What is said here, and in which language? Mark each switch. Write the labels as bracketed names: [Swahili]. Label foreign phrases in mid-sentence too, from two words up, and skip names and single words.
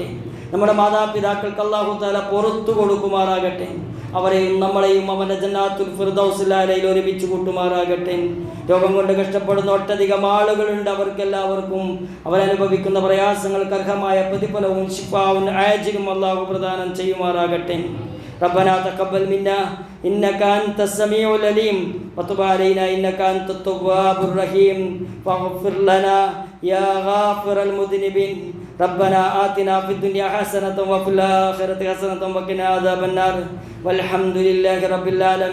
[Malayalam] നമ്മുടെ മാതാപിതാക്കൾക്ക് അല്ലാഹു തആല പുറത്തു കൊടുക്കുമാറാകട്ടെ. അവരെയും നമ്മളെയും അവൻ്റെ ജന്നാത്തുൽ ഫിർദൗസിൽ അലയിൽ ഒരുമിച്ച് കൂട്ടുമാറാകട്ടെ. രോഗം കൊണ്ട് കഷ്ടപ്പെടുന്ന ഒട്ടധികം ആളുകളുണ്ട്. അവർക്കെല്ലാവർക്കും അവരനുഭവിക്കുന്ന പ്രയാസങ്ങൾക്ക് അർഹമായ പ്രതിഫലവും ശിഫാവും ആജിലും അല്ലാഹു പ്രദാനം ചെയ്യുമാറാകട്ടെ. [Arabic] ربنا تقبل منا إنك أنت السميع العليم وتب علينا إنك أنت التواب الرحيم فاغفر لنا يا غافر المذنبين. ربنا آتنا في الدنيا حسنة وفي الآخرة حسنة وقنا عذاب النار والحمد لله رب العالمين.